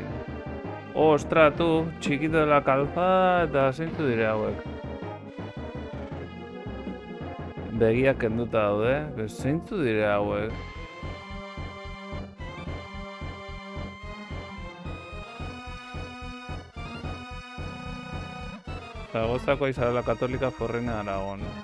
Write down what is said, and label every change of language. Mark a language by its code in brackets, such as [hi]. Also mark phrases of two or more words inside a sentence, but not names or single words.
[eu] Ostra, tu, Chiquito de la Calzada eta zeintzu dire hauek. Begiak kenduta daude, zeintzu dire hauek. Zaragozako Isabela Katolika Forrina Aragon.